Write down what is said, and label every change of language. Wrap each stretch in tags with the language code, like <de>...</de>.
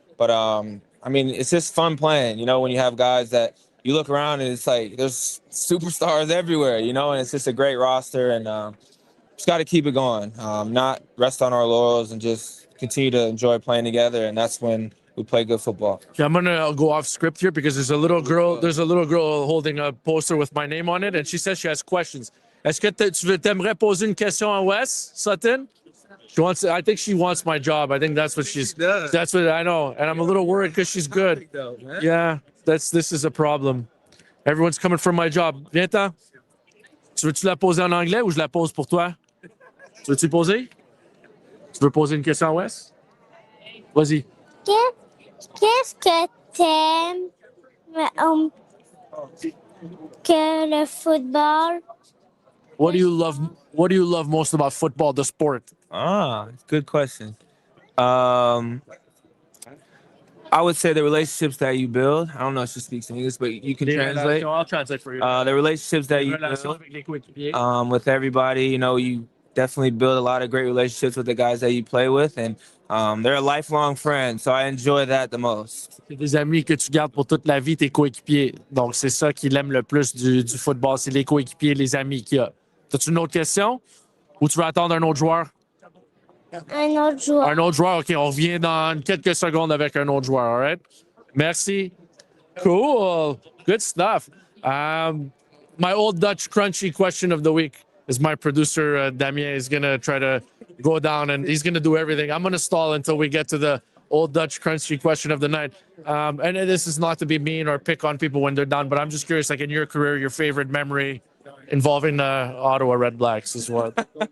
<en>But, it's just fun playing, when you have guys that you look around and it's there's superstars everywhere, and it's just a great roster, and just got to keep it going, not rest on our laurels and just continue to enjoy playing together. And that's when we play good football. Yeah, I'm gonna go off script here because there's a little girl holding a poster with my name on it, and she says she has questions.</en> <fr>Est-ce que tu t'aimerais poser une question à Wes Sutton?</fr> <en>I think she wants my job. I think that's what I know, and I'm a little worried because she's good. Yeah, this is a problem. Everyone's coming for my job.</en> <fr>Viens-t'en. Tu veux-tu la poser en anglais ou je la pose pour toi? Tu veux-tu poser? Tu veux poser une question à Wes? Vas-y. Qu'est-ce que t'aimes que le football?</fr> <en>What do you love most about football, the sport? Good question. I would say the relationships that you build. I don't know if she speaks English, but you can translate. I'll translate for you. The relationships that you build with everybody. You definitely build a lot of great relationships with the guys that you play with, and They're a lifelong friend, so I enjoy that the most.</en> <fr>C'est des amis que tu gardes pour toute la vie, tes coéquipiers. Donc, c'est ça qu'il aime le plus du football, c'est les coéquipiers, les amis qu'il a. As-tu une autre question? Ou tu veux attendre un autre joueur? Un autre joueur. Un autre joueur, OK. On revient dans quelques secondes avec un autre joueur,</fr> <en>all right? Merci. Cool. Good stuff. My old Dutch crunchy question of the week is my producer, Damien, is going to try to go down and he's going to do everything. I'm going to stall until we get to the old Dutch crunchy question of the night. And this is not to be mean or pick on people when they're done, but I'm just curious, like in your career, your favorite memory involving the Ottawa Red Blacks is what?</en>